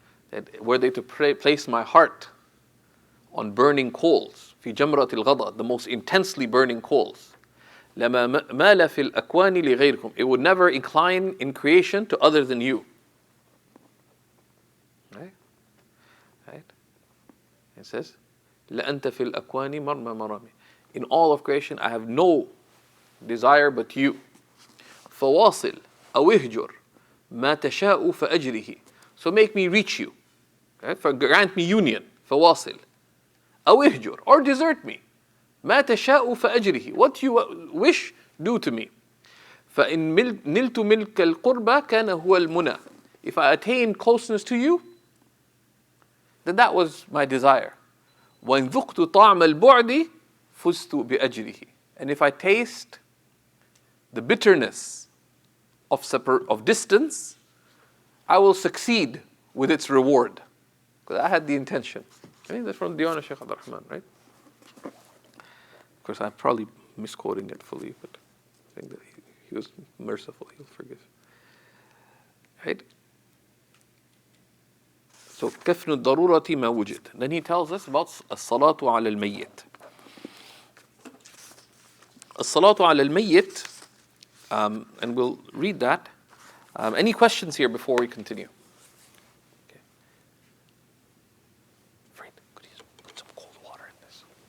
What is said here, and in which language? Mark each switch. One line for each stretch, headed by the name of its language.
English: That were they to place my heart on burning coals,
Arabic: في جمرة الغضا,
English: the most intensely burning coals,
Arabic: لما مال في الأكوان لغيركم.
English: It would never incline in creation to other than you. Right? Right?
Arabic: It says, لأنت في الأكوان مرمى مرامي.
English: In all of creation, I have no desire but you.
Arabic: فواصل أو اهجر ما تشاء فأجره.
English: So make me reach you. Right? Grant me union.
Arabic: فواصل أو اهجر,
English: or desert me.
Arabic: ما تشاء فأجره.
English: What you wish, do to me.
Arabic: فإن نلت ملك القربى كان هو المنى.
English: If I attain closeness to you, then that was my desire.
Arabic: وإن ذقت طعم البعد فزت بأجره.
English: And if I taste the bitterness of distance, I will succeed with its reward. Because I had the intention. I think that's from Diwan of Shaykh Abdul Rahman, right? Of course, I'm probably misquoting it fully, but I think that he was merciful, he'll forgive. Right?
Arabic: So, كفن الضرورة ما وجد.
English: Then he tells us about
Arabic: الصلاة على الميت. الصلاة على الميت,
English: and we'll read that. Any questions here before we continue? Okay. Fred, could you put some cold water in this?